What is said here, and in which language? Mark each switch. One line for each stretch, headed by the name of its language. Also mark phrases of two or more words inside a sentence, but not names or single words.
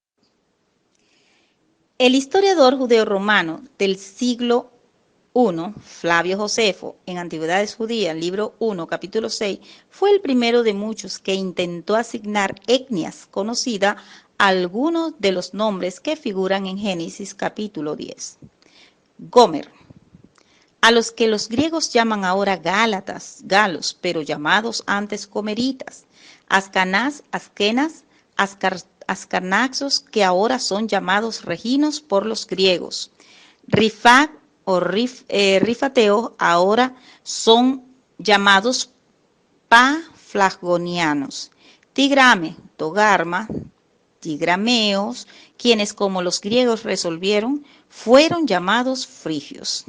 Spanish: El historiador judeo-romano del siglo I, Flavio Josefo, en Antigüedades Judías, libro 1, capítulo 6, fue el primero de muchos que intentó asignar etnias conocidas a algunos de los nombres que figuran en Génesis capítulo 10. Gomer, a los que los griegos llaman ahora gálatas, galos, pero llamados antes comeritas, Askenaz, ascarnaxos, que ahora son llamados reginos por los griegos, Rifat o rifateo, ahora son llamados paflagonianos, Tigrame, Togarma, tigrameos, quienes como los griegos resolvieron, fueron llamados frigios.